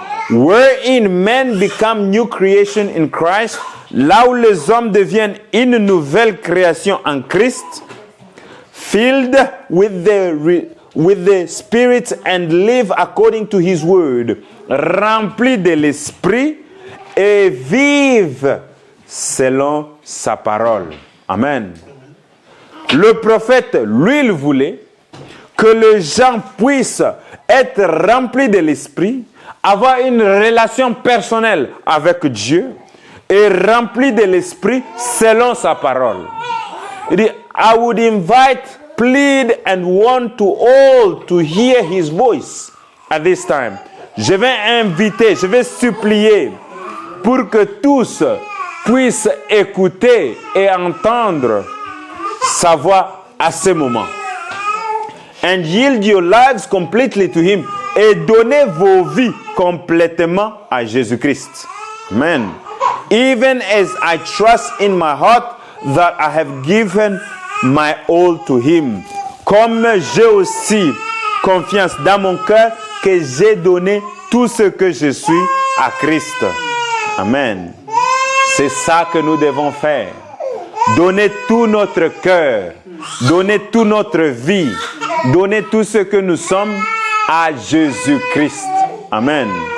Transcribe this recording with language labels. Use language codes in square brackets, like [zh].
[en] Wherein men become new creation in Christ, [fr] là où les hommes deviennent une nouvelle création en Christ, [en] filled with the Spirit and live according to His word, [fr] remplis de l'Esprit et vivent selon sa parole. Amen. Le prophète, lui, il voulait que les gens puissent être remplis de l'Esprit, avoir une relation personnelle avec Dieu et remplis de l'Esprit selon sa parole. Il dit, [en] I would invite, plead and want to all to hear His voice at this time. [fr] Je vais inviter, je vais supplier pour que tous puissent écouter et entendre sa voix à ce moment. [en] And yield your lives completely to Him. [fr] Et donnez vos vies complètement à Jésus-Christ. Amen. [en] Even as I trust in my heart that I have given my all to Him. [fr] Comme j'ai aussi confiance dans mon cœur que j'ai donné tout ce que je suis à Christ. Amen. C'est ça que nous devons faire. Donner tout notre cœur, donner toute notre vie, donner tout ce que nous sommes à Jésus-Christ. Amen.